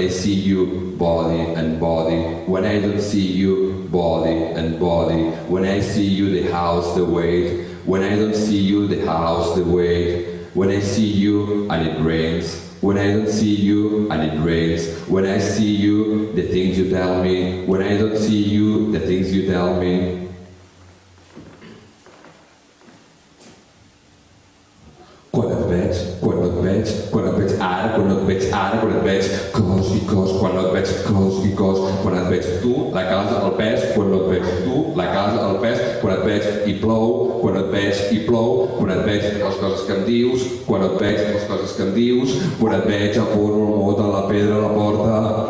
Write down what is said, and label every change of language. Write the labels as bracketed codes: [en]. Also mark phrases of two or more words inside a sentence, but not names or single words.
[en] I see you body and body, when I don't see you body and body, when I see you the house, the weight, when I don't see you the house, the weight, when I see you and it rains, when I don't see you and it rains, when I see you the things you tell me, when I don't see you the things you tell me. [ca] Quan et veig ara, quan no et veig ara, quan et veig cos i cos, quan no et veig cos i cos, quan et veig tu, la casa, el pes, quan no et veig tu, la casa, el pes, quan et veig i plou, quan et veig i plou, quan et veig les coses que em dius, quan et veig les coses que em dius, quan et veig a fono el mot a la pedra a la porta,